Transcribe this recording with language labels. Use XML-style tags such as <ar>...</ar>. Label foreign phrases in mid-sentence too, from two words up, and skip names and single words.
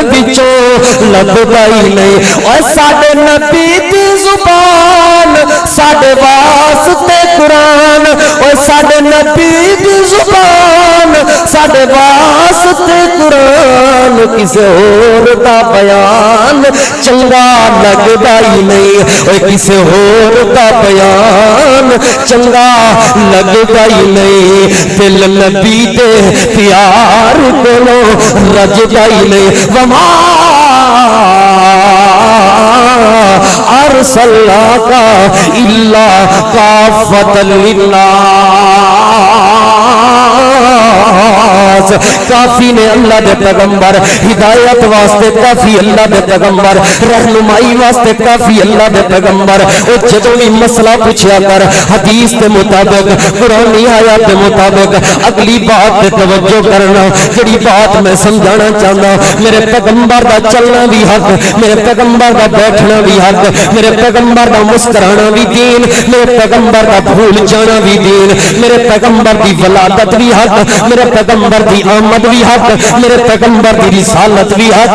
<pa>وچوں لبدا ہی نہیں او ساڈے نبی دی زبان ساڈے واسطے قرآن او ساڈے نبی دی زبان ساڈے واسطے قرآن کسے اور دا بیان چنگا لگدا ہی نہیں او کسے اور دا بیان چنگا لگدا ہی نہیں دل نبی دے پیار کولو رجدا ہی نہیں وما</pa> <ar>ارسلناک الا کافۃ للناس</ar> <pa>کافی نے اللہ دے پیغمبر ہدایت واسطے کافی اللہ دے پیغمبر رہنمائی واسطے کافی اللہ دے پیغمبر او جدوں بھی مسئلہ پوچھیا کر</pa> <ur>حدیث کے مطابق قرآنی آیات کے مطابق</ur> <pa>اگلی بات تے توجہ کرنا جڑی بات میں سمجھانا چاہنا میرے پیغمبر دا چلنا بھی حق میرے پیغمبر دا بیٹھنا بھی حق میرے پیغمبر دا مسکرانا بھی دین میرے پیغمبر دا بھول جانا بھی دین میرے پیغمبر دی ولادت بھی حق میرے پیغمبر دی آمد بھی حق میرے پیغمبر دی رسالت بھی حق</pa>